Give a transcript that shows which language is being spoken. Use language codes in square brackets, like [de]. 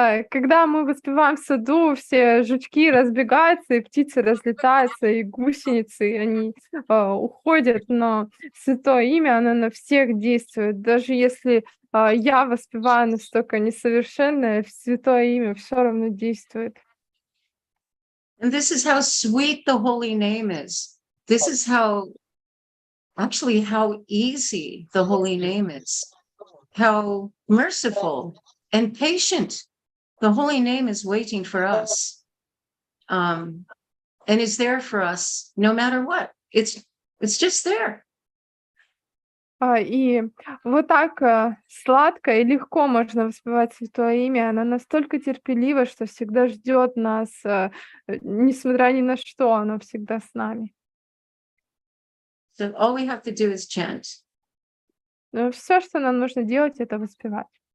[ru] Когда мы воспеваем в саду, все жучки разбегаются, и птицы разлетаются, и гусеницы, они уходят, но святое имя, оно на всех действует. Даже если я воспеваю настолько несовершенное, святое имя все равно действует. [en] And this is how sweet the holy name is. This is how easy the holy name is. How merciful and patient. The holy name is waiting for us. And is there for us no matter what. It's just there. [ru] И вот так сладко и легко можно воспевать Святое Имя. Оно настолько терпеливо, что всегда ждет нас, несмотря ни на что, оно всегда с нами. [en] So all we have to do is chant. [ru] Все, что нам нужно делать, это воспевать.